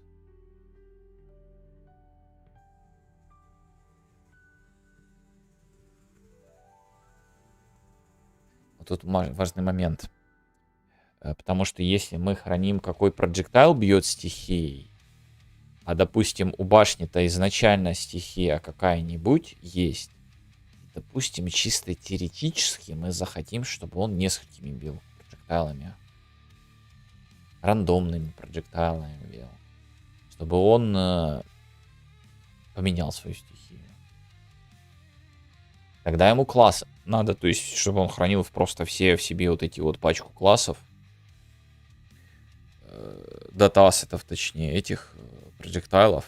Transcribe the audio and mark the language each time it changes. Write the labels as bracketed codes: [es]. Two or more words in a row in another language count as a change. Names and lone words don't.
[ru] Вот тут важный момент. Потому что если мы храним, какой проджектайл бьет стихией, а, допустим, у башни-то изначально стихия какая-нибудь есть, допустим, чисто теоретически мы захотим, чтобы он несколькими бил проджектайлами. Рандомными проджектайлами бил. Чтобы он поменял свою стихию. Тогда ему класс надо, то есть, чтобы он хранил просто все в себе вот эти вот пачку классов. Дата-ассетов, точнее, этих проджектайлов.